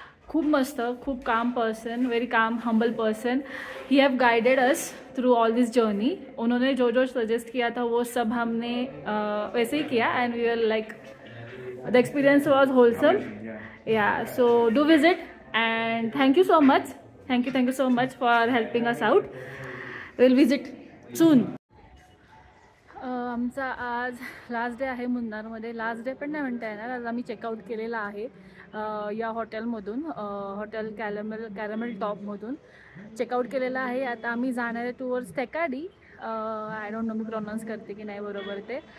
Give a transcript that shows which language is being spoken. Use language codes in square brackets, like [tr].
[mr] खूप मस्त, खूप [en] Calm person, very calm humble person. He have guided us through all this journey. [hi] उन्होंने जो जो सजेस्ट किया था वो सब हमने वैसे ही किया [en] And we are like the experience was wholesome. Yeah so do visit and thank you so much. Thank you so much for helping us out. Will visit soon. [mr] आमचा आज लास्ट डे आहे मुन्नारमध्ये. Last day पण नाही म्हणता येणार. आज आम्ही चेकआउट केलेला आहे या हॉटेलमधून. हॉटेल कॅरमेल टॉपमधून चेकआउट केलेला आहे. आता आम्ही जाणार आहे towards Thekkady. [en] I don't know [mr] मी pronouns करते की नाही बरोबर ते.